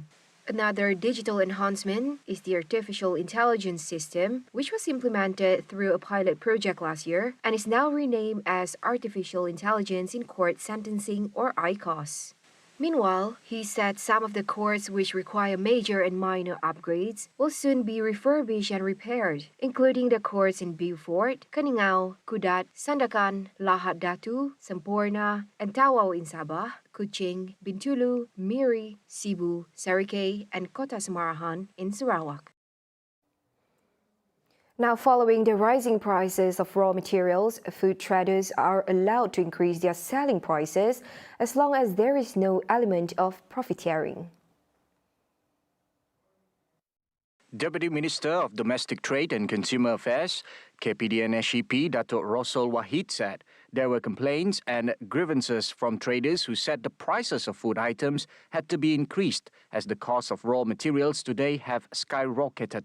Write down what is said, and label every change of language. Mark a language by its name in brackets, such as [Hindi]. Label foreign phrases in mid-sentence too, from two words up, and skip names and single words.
[English] Another digital enhancement is the artificial intelligence system, which was implemented through a pilot project last year and is now renamed as Artificial Intelligence in Court Sentencing or ICOS. Meanwhile, he said some of the courts which require major and minor upgrades will soon be refurbished and repaired, including the courts in Beaufort, Caningau, Kudat, Sandakan, Lahad Datu, Semporna, and Tawau in Sabah, Kuching, Bintulu, Miri, Cebu, Sarikei, and Kota Semarahan in Sarawak. Now, following the rising prices of raw materials, food traders are allowed to increase their selling prices as long as there is no element of profiteering. Deputy Minister of Domestic Trade and Consumer Affairs, KPDN-SEP, Datuk Rosol Wahid said there were complaints and grievances from traders who said the prices of food items had to be increased as the cost of raw materials today have skyrocketed.